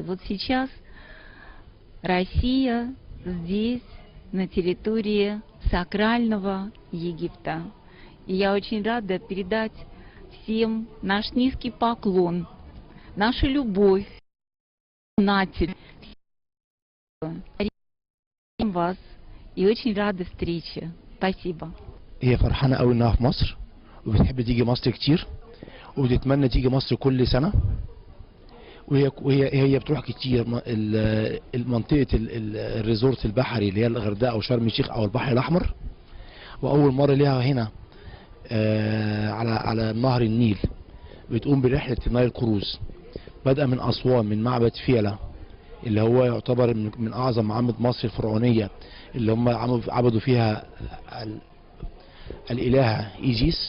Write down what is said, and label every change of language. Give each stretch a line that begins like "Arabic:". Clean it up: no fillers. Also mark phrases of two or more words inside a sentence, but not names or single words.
Russian: Вот сейчас Россия здесь, на территории сакрального Египта. И я очень рада передать всем наш низкий поклон, нашу любовь, натель. Вас и очень рада встрече. Спасибо.
Arabic: هي فرحانة قوي انها في مصر وبتحب تيجي مصر كتير وبتتمنى تيجي مصر كل سنة وهي بتروح كتير منطقة الريزورت البحري اللي هي الغردقة او شرم الشيخ او البحر الاحمر. واول مرة ليها هنا على نهر النيل بتقوم برحلة
English: Nile cruise
Arabic: بدأ من اسوان من معبد فيلة اللي هو يعتبر من اعظم معابد مصر الفرعونية اللي هم عبدوا فيها الالهة ايجيس.